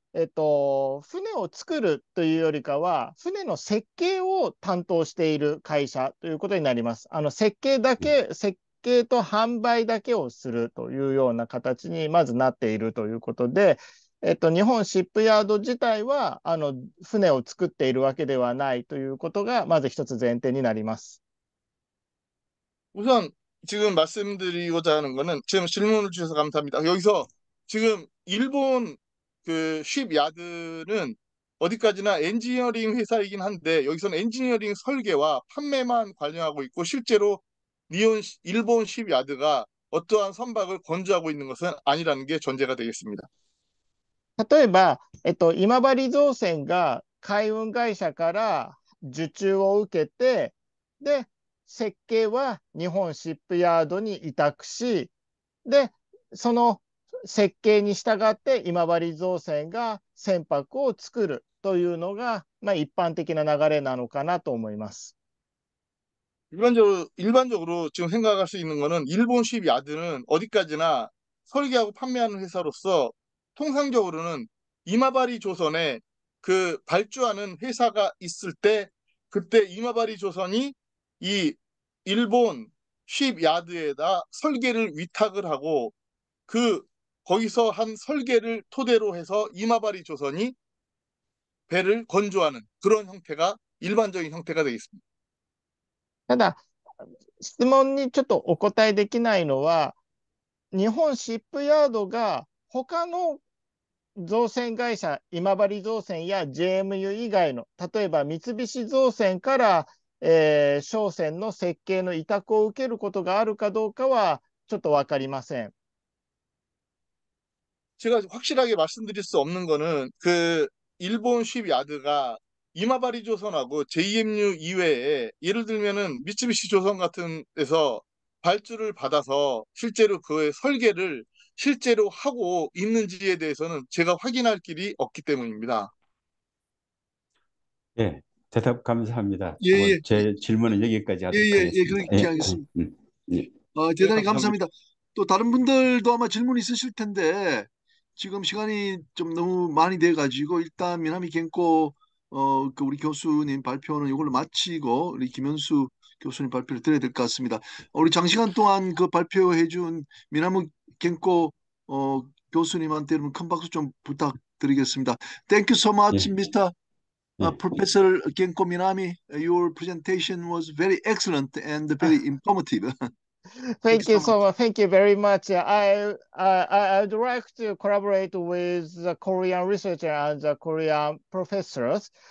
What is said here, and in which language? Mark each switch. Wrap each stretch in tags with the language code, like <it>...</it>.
<ja>船を作るというよりかは、船の設計を担当している会社ということになります。設計と販売だけをするというような形にまずなっているということで、日本シップヤード自体は、船を作っているわけではないということが、まず一つ前提になります。</ja> <ko>우선 지금 말씀드리고자 하는 거는 지금 질문을 주셔서 감사합니다. 여기서 지금 일본 그 쉽야드는 어디까지나 엔지니어링 회사이긴 한데 여기서는 엔지니어링 설계와 판매만 관여하고 있고 실제로 일본 쉽야드가 어떠한 선박을 건조하고 있는 것은 아니라는 게 전제가 되겠습니다.</ko> <ja>例えば、今治造船が海運会社から受注を受けて、で、設計は日本シップヤードに委託し、で、その設計に従って今治造船が船舶を作るというのが、一般的な流れなのかなと思います。</ja> <ko>일반적으로 지금 생각할 수 있는 거는 일본 쉽야드는 어디까지나 설계하고 판매하는 회사로서 통상적으로는 이마바리 조선에 그 발주하는 회사가 있을 때 그때 이마바리 조선이 이 일본 쉽야드에다 설계를 위탁을 하고 거기서 한 설계를 토대로 해서 이마바리 조선이 배를 건조하는 그런 형태가 일반적인 형태가 되겠습니다.</ko> <ja>ただ、質問にちょっとお答えできないのは、日本シップヤードが他の造船会社、今治造船や JMU 以外の、例えば三菱造船から、商船の設計の委託を受けることがあるかどうかはちょっとわかりません。</ja> <ko>제가 확실하게 말씀드릴 수 없는 거는 그 일본 쉽야드가 이마바리 조선하고 JMU 이외에 예를 들면은 미쓰비시 조선 같은 데서 발주를 받아서 실제로 그의 설계를 실제로 하고 있는지에 대해서는 제가 확인할 길이 없기 때문입니다. 예, 대답 감사합니다. 예. 제 질문은 여기까지 하도록 하겠습니다. 그렇게 하겠습니다. 대단히 감사합니다. 또 다른 분들도 아마 질문 있으실 텐데 지금 시간이 좀 너무 많이 돼가지고 일단 미나미 겐코 그 우리 교수님 발표는 이걸로 마치고 우리 김현수 교수님 발표를 드려야 될 것 같습니다. 우리 장시간 동안 그 발표해준 미나미 겐코 교수님한테 여러분 큰 박수 좀 부탁드리겠습니다.</ko> <en>Thank you so much, Mr. Professor Genko Minami. Your presentation was very excellent and very informative. Thank you so much. Thank you very much. I would like to collaborate with the Korean researcher and the Korean professors.</en>